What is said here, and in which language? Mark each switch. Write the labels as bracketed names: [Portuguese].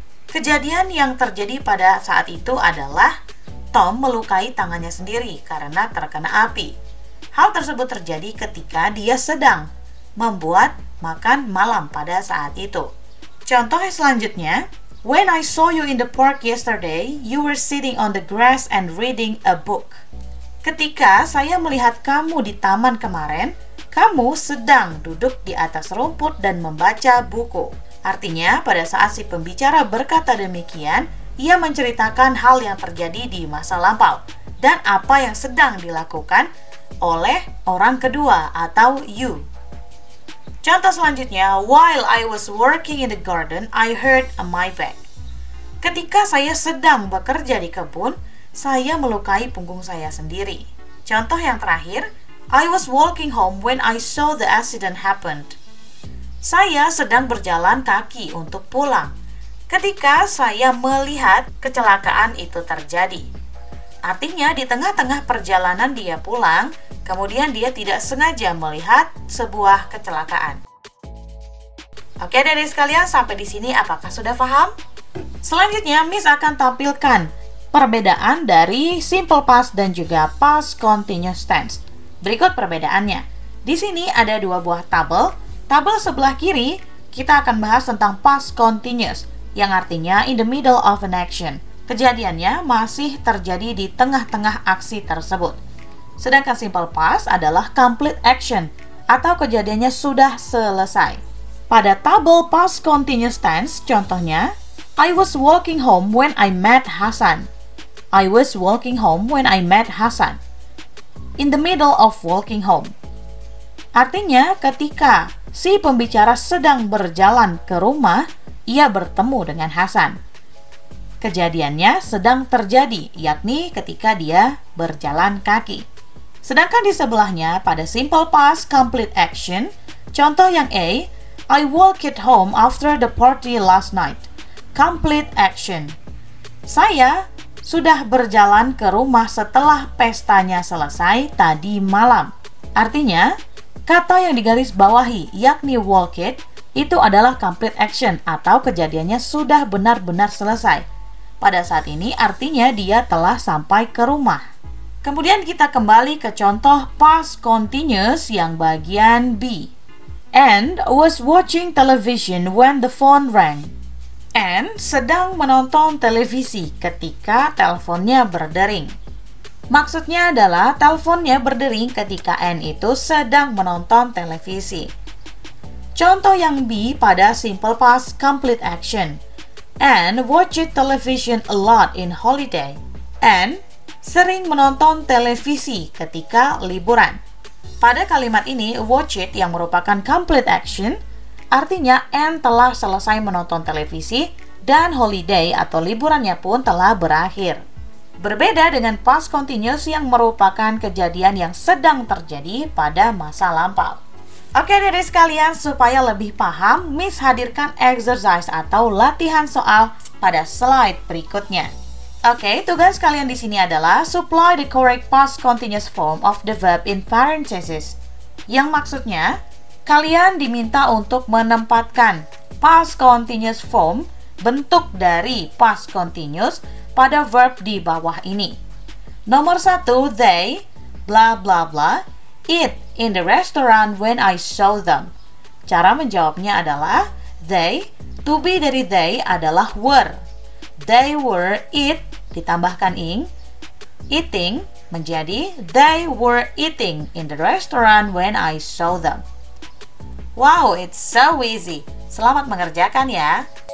[Indonesian] Kejadian yang terjadi pada saat itu adalah Tom melukai tangannya sendiri karena terkena api. Hal tersebut terjadi ketika dia sedang membuat makan malam pada saat itu. Contoh selanjutnya, [English] when I saw you in the park yesterday, you were sitting on the grass and reading a book. [Indonesian] Ketika saya melihat kamu di taman kemarin, kamu sedang duduk di atas rumput dan membaca buku. Artinya, pada saat si pembicara berkata demikian, ia menceritakan hal yang terjadi di masa lampau dan apa yang sedang dilakukan oleh orang kedua atau you. Contoh selanjutnya, [English] while I was working in the garden, I hurt my back. [Indonesian] Ketika saya sedang bekerja di kebun, saya melukai punggung saya sendiri. Contoh yang terakhir, [English] I was walking home when I saw the accident happened. [Indonesian] Saya sedang berjalan kaki untuk pulang ketika saya melihat kecelakaan itu terjadi. Artinya di tengah-tengah perjalanan dia pulang, kemudian dia tidak sengaja melihat sebuah kecelakaan. Oke adik-adik sekalian, sampai di sini apakah sudah paham? Selanjutnya Miss akan tampilkan perbedaan dari simple past dan juga past continuous tense. Berikut perbedaannya. Di sini ada dua buah tabel. Tabel sebelah kiri kita akan bahas tentang past continuous, yang artinya [English] in the middle of an action. [Indonesian] Kejadiannya masih terjadi di tengah-tengah aksi tersebut. Sedangkan simple past adalah complete action, atau kejadiannya sudah selesai. Pada tabel [English] past continuous tense, [Indonesian] contohnya, [English] I was walking home when I met Hasan. I was walking home when I met Hasan. In the middle of walking home. [Indonesian] Artinya, ketika si pembicara sedang berjalan ke rumah, ia bertemu dengan Hasan. Kejadiannya sedang terjadi, yakni ketika dia berjalan kaki. Sedangkan di sebelahnya, [English] pada simple past complete action, [Indonesian] contoh yang A, [English] I walked home after the party last night. Complete action. [Indonesian] Saya sudah berjalan ke rumah setelah pestanya selesai tadi malam. Artinya, kata yang digaris bawahi, yakni walked, itu adalah complete action atau kejadiannya sudah benar-benar selesai. Pada saat ini artinya dia telah sampai ke rumah. Kemudian kita kembali ke contoh past continuous yang bagian B. [English] And was watching television when the phone rang. [Indonesian] And sedang menonton televisi ketika teleponnya berdering. Maksudnya adalah teleponnya berdering ketika N itu sedang menonton televisi. Contoh yang B pada simple past complete action. [English] Anne watched television a lot in holiday. [Indonesian] Anne sering menonton televisi ketika liburan. Pada kalimat ini, watch it yang merupakan complete action, artinya Anne telah selesai menonton televisi dan holiday atau liburannya pun telah berakhir. Berbeda dengan past continuous yang merupakan kejadian yang sedang terjadi pada masa lampau. Oke adik-adik sekalian, supaya lebih paham, Miss hadirkan exercise atau latihan soal pada slide berikutnya. Oke, tugas kalian di sini adalah [English] supply the correct past continuous form of the verb in parentheses. [Indonesian] Yang maksudnya, kalian diminta untuk menempatkan past continuous form, bentuk dari past continuous, pada verb di bawah ini. [English] Nomor 1, they, bla bla bla, eat in the restaurant when I saw them. [Indonesian] Cara menjawabnya adalah, they, to be dari they adalah were. [English] They were eat, ditambahkan ing, eating menjadi they were eating in the restaurant when I saw them. Wow, it's so easy. [Indonesian] Selamat mengerjakan ya.